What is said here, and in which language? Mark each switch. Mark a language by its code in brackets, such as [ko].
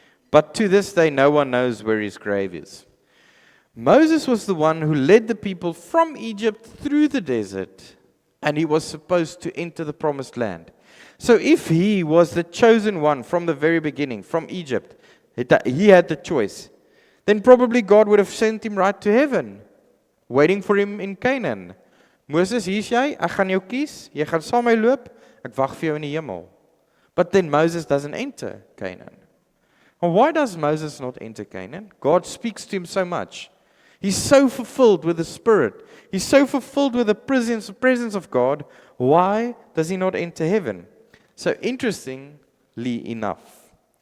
[en] But to this day, no one knows where his grave is. Moses was the one who led the people from Egypt through the desert, and he was supposed to enter the promised land. So if he was the chosen one from the very beginning, from Egypt, he had the choice, then probably God would have sent him right to heaven, waiting for him in Canaan. [af] Moses, hier's jy, ek gaan jou kies, jy gaan saam met my loop, ek wag vir jou in die hemel. [en] But then Moses doesn't enter Canaan. And why does Moses not enter Canaan? God speaks to him so much. He's so fulfilled with the Spirit. He's so fulfilled with the presence of God. Why does he not enter heaven? So interestingly enough,